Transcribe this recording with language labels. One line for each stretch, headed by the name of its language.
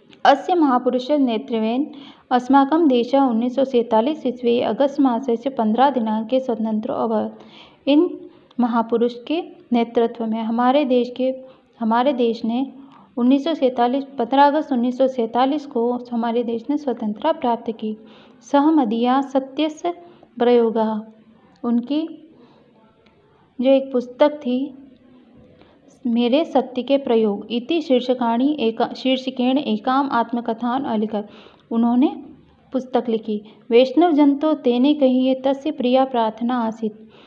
Sanskrit: अस्य महापुरुषस्य नेतृत्वेन अस्माकं देशः 1947 ईस्वी अगस्त मासस्य 15 दिनांके स्वतंत्रो अभवत्।
Hindi: इन महापुरुष के नेतृत्व में हमारे देश ने 15 अगस्त 1947 को हमारे देश ने स्वतंत्रता प्राप्त की।
Sanskrit: सह मदीया सत्यस्य प्रयोगः।
Hindi: उनकी जो एक पुस्तक थी मेरे सत्य के प्रयोग
Sanskrit: इति शीर्षकेण एकाम आत्मकथान अलिखत।
Hindi: उन्होंने पुस्तक लिखी।
Sanskrit: वैष्णव जन तो तेने कहिए तस्य प्रिया प्रार्थना आसीत्।